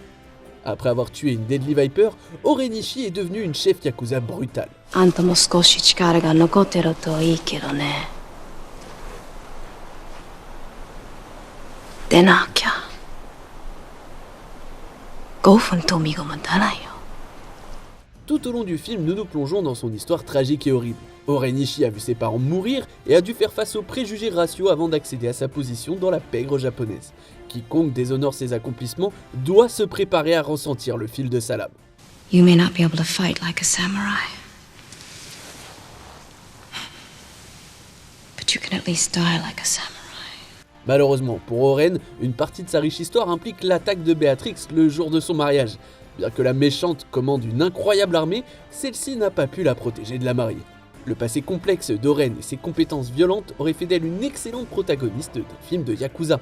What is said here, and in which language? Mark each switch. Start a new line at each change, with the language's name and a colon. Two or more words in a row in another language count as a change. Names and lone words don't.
French: Après avoir tué une Deadly Viper, Oren Ishii est devenu une chef yakuza brutale.
Japanese: あんたも少し力が残ってるといいけどね。でなきゃ5分と身が持たないよ。
French: Tout au long du film, nous nous plongeons dans son histoire tragique et horrible. Oren Ishii a vu ses parents mourir et a dû faire face aux préjugés raciaux avant d'accéder à sa position dans la pègre japonaise. Quiconque déshonore ses accomplissements doit se préparer à ressentir le fil de sa lame.
English: You may not be able to fight like a samurai, but you can at least die like a samurai.
French: Malheureusement pour Oren, une partie de sa riche histoire implique l'attaque de Beatrix le jour de son mariage. Bien que la méchante commande une incroyable armée, celle-ci n'a pas pu la protéger de la mariée. Le passé complexe d'Oren et ses compétences violentes auraient fait d'elle une excellente protagoniste d'un film de Yakuza.